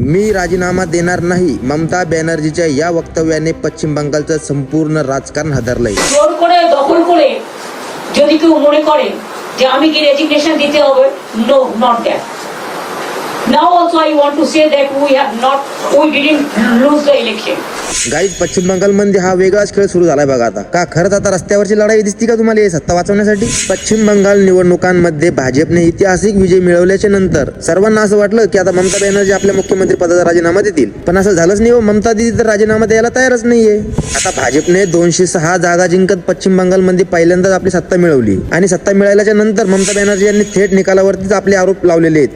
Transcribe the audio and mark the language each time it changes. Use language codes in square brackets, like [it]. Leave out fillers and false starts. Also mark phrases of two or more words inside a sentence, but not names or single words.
[mr] मी राजीनामा देणार नाही, ममता बॅनर्जीच्या या वक्तव्याने पश्चिम बंगालचं संपूर्ण राजकारण हादरलंय। [bn] জোর করে দখল করে যদি কেউ মনে করে যে আমি কি রেজিগনেশন দিতে হবে, [en] No, not that. Now also I want to say that we didn't lose the election. [mr] गाईज, पश्चिम बंगालमध्ये हा वेगळाच खेळ सुरू झालाय बघा आता। का खरंच आता रस्त्यावरची लढाई दिसती का तुम्हाला हे सत्ता वाचवण्यासाठी? पश्चिम बंगाल निवडणुकांमध्ये भाजपने ऐतिहासिक विजय मिळवल्याच्या नंतर सर्वांना असं वाटलं की आता ममता बॅनर्जी आपल्या मुख्यमंत्री पदाचा राजीनामा देतील, पण असं झालंच नाही हो। ममता दिदी तर राजीनामा द्यायला तयारच नाहीये। आता भाजपने 206 जागा जिंकत पश्चिम बंगालमध्ये पहिल्यांदाच आपली सत्ता मिळवली आणि सत्ता मिळाल्याच्या नंतर ममता बॅनर्जी यांनी थेट निकालावरतीच आपले आरोप लावलेले आहेत।